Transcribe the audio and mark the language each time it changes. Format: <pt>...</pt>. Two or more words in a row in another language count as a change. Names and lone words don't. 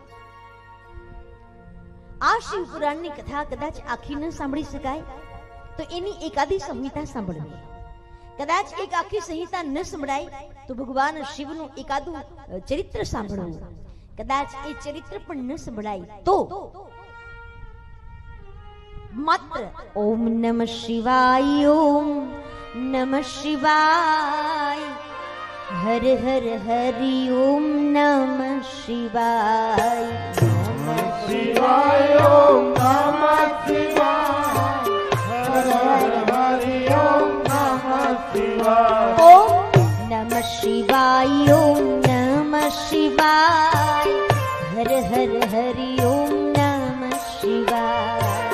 <gu>આ શિવ પુરાણની કથા કદાચ આખી ન સાંભળી શકાય તો એની એકાદી સંહિતા સાંભળવી, કદાચ એક આખી સંહિતા ન સંભળાય તો ભગવાન શિવનું એકાદું ચરિત્ર સાંભળવું, કદાચ એ ચરિત્ર પણ ન સંભળાય તો</gu> <sa>માત્ર ઓમ નમઃ શિવાય, ઓમ નમઃ શિવાય, હર હર હરિ ઓમ નમઃ શિવાય, शिवाय ओम नमः शिवाय, हर हर हरि ओम नमः शिवाय, ओम नमः शिवाय, ओम नमः शिवाय, हर हर हरि ओम नमः शिवाय,</sa>